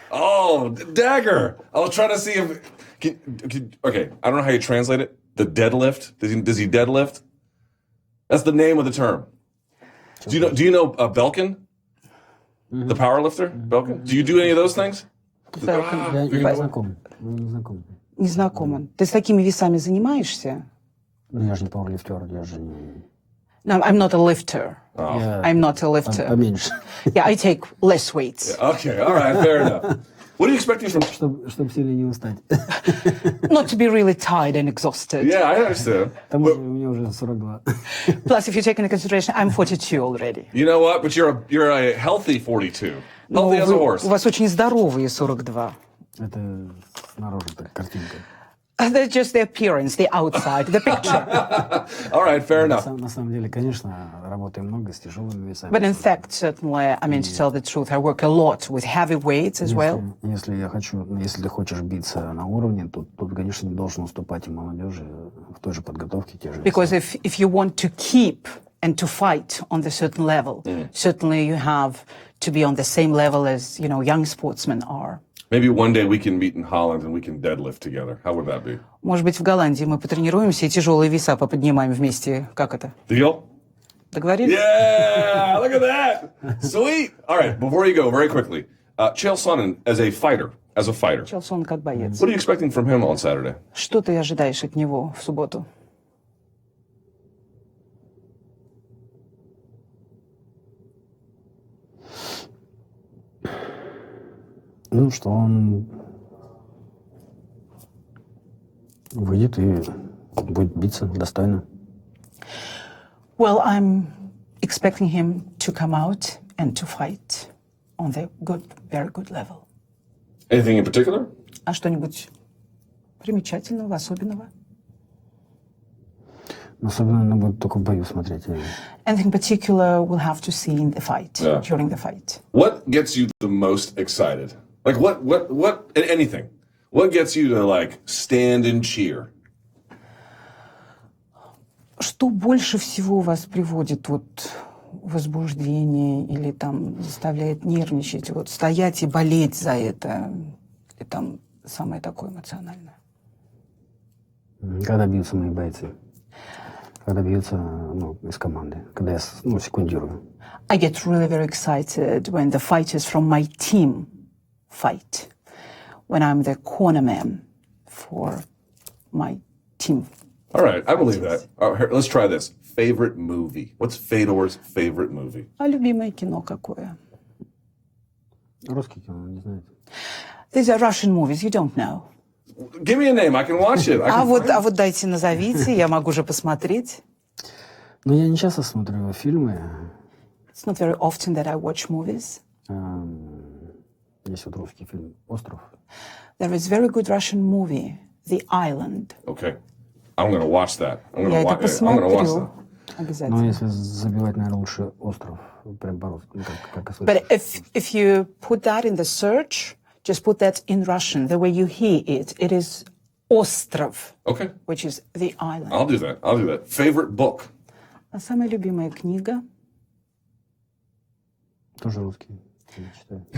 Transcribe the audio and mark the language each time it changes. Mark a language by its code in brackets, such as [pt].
[en] Oh, dagger. I was trying to see if... okay, I don't know how you translate it. The deadlift? Does he deadlift? That's the name of the term. Do you know Belkin? Mm-hmm. The power lifter? Belkin? Do you do any of those things? [ru] Я не знаком. Не знакома. Ты с такими весами занимаешься? Ну, я же не пауэрлифтер, я же не... [en] No, I'm not a lifter. Oh. I'm not a lifter. [ru] Поменьше. [en] Yeah, I take less weights. Yeah, okay, all right, fair enough. What are you expecting from... [ru] Чтобы сильно не устать. [en] Not to be really tired and exhausted. Yeah, I understand. [ru] Потому что у меня уже 42. [en] Plus, if you take into consideration, I'm 42 already. You know what? But you're a healthy 42. Healthy as a horse. [ru] У вас очень здоровые 42. Это снаружи так картинка. [en] That's just the appearance, the outside, the picture. All right, fair enough. [ru] На самом деле, конечно, работаем много с тяжелыми весами. [en] But in fact, certainly, to tell the truth, I work a lot with heavy weights as well. [ru] Если ты хочешь биться на уровне, то тут, конечно, не должен уступать и молодежи в той же подготовке, те же веса. [en] Because if you want to keep and to fight on the certain level, certainly you have to be on the same level as, young sportsmen are. Maybe one day we can meet in Holland and we can deadlift together. How would that be? [ru] Может быть, в Голландии мы потренируемся и тяжелые веса поподнимаем вместе. Как это? [en] Deal? [ru] Договорились? [en] Yeah, look at that. Sweet. All right, before you go, very quickly, Chael Sonnen as a fighter. [ru] Chael Sonnen как боец. [en] What are you expecting from him on Saturday? [ru] Что ты ожидаешь от него в субботу? Ну, что он Выйдет и будет биться достойно. [en] Well, I'm expecting him to come out and to fight on the good, very good level. Anything in particular? [ru] А что-нибудь примечательного, особенного? Особенно надо будет только в бою смотреть. [en] Anything particular we'll have to see in the fight, Yeah. during the fight. What gets you the most excited? Like what, anything. What gets you to like stand and cheer? [ru] Что больше всего вас приводит вот в возбуждение или там заставляет нервничать, вот стоять и болеть за это, или там самое такое эмоциональное? Когда бьются мои бойцы. Когда бьются из команды. Когда я секундирую. [en] I get really very excited when the fighters from my team fight. When I'm the corner man for my team. All right, I believe that. All right, let's try this. Favorite movie. What's Fedor's favorite movie? [ru] А любимое кино какое? Русский кино, не знаете. [en] These are Russian movies, you don't know. Give me a name, I can watch it. [ru] А вот дайте назовите, я могу же посмотреть. Но я не часто смотрю фильмы. [en] It's not very often that I watch movies. [ru] Есть вот русский фильм «Остров». [en] There is very good Russian movie, The Island. Okay. I'm going to watch that. [ru] Я это [en] I'm going to watch [ru] посмотрю. [en] that. [ru] Обязательно. Но если забивать, наверное, лучше «Остров». Прям по-русски, как и [en] But [ru] слышно. [en] if you put that in the search, just put that in Russian, the way you hear it, it is Остров, Okay. which is the island. I'll do that. Favorite book? [ru] А самая любимая книга? Тоже русский. Я читаю.